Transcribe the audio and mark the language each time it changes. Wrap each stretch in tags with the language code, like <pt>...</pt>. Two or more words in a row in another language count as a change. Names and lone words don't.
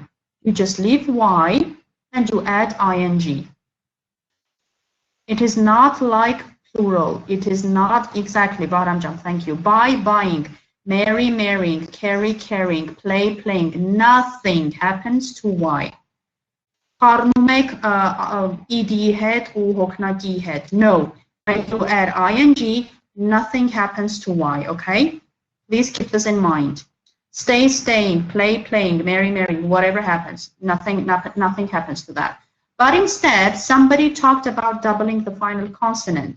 <en>You just leave Y and you add ing. It is not like plural. It is not exactly, bottom jump, thank you. Buy, buying, marry, marrying, carry, carrying, play, playing. Nothing happens to Y.</en> <hy>Խառնում եք ed-ի հետ ու հոգնակի հետ.</hy> <en>No. When you add ing, nothing happens to Y, okay? Please keep this in mind. Stay, staying, play, playing, marry, marrying, whatever happens. Nothing happens to that. But instead, somebody talked about doubling the final consonant.</en>